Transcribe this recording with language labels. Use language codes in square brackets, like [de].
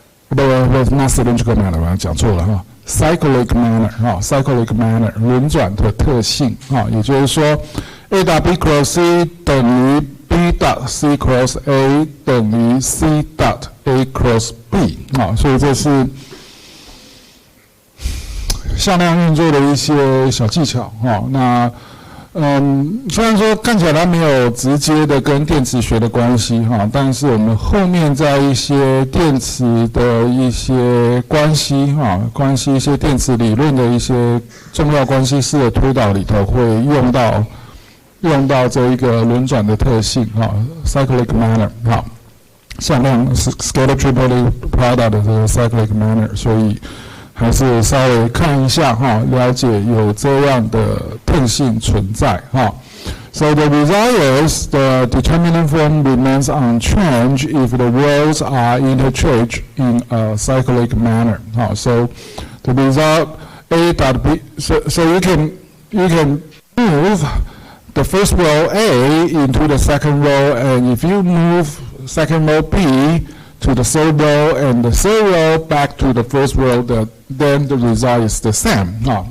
[en] Not cylindrical manner, [zh] 讲错了 cyclic manner 轮转的特性也就是说 A 打 B cross C 等于 B 打 C cross A 等于 C 打 A cross B 所以这是向量运作的一些小技巧那虽然说看起来它没有直接的跟电磁学的关系哈，但是我们后面在一些电磁的一些关系哈，一些电磁理论的一些重要关系式的推导里头会用到这一个轮转的特性哈 ，cyclic manner 哈，像那种 scalar triple product 的这个 cyclic manner， 所以还是稍微看一下哈，了解有这样的特性存在哈。 [en] So the result is the determinant form remains unchanged if the rows are interchanged in a cyclic manner. So the result A dot B. So you can move the first row A into the second row, and if you move second row B to the third row and the third row back to the first row, then the result is the same.